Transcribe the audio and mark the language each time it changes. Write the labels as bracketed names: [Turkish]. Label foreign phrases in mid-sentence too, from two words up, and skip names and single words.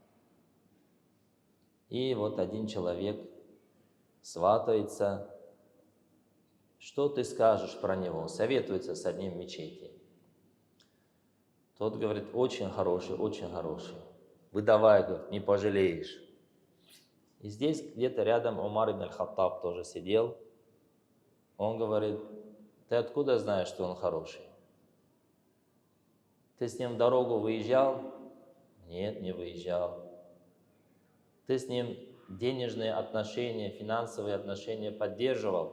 [Russian] И вот один человек сватается. Что ты скажешь про него? Советуется с одним в мечети. Тот говорит: очень хороший, очень хороший. Выдавай, говорит, не пожалеешь. И здесь где-то рядом Умар ибн аль-Хаттаб тоже сидел. Он говорит: ты откуда знаешь, что он хороший? Ты с ним в дорогу выезжал? Нет, не выезжал. Ты с ним денежные отношения, финансовые отношения поддерживал?